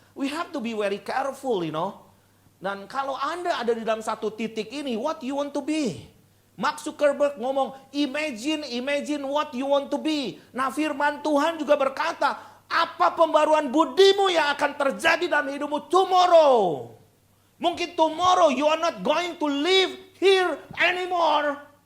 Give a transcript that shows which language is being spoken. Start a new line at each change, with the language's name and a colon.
English: We have to be very careful, you know.
Indonesian: Dan kalau Anda ada di dalam satu titik ini,
English: what you want to be? Mark Zuckerberg ngomong, imagine what you want to be.
Indonesian: Nah, firman Tuhan juga berkata, apa pembaruan budimu yang akan terjadi dalam hidupmu tomorrow?
English: Mungkin tomorrow you are not going to live here anymore.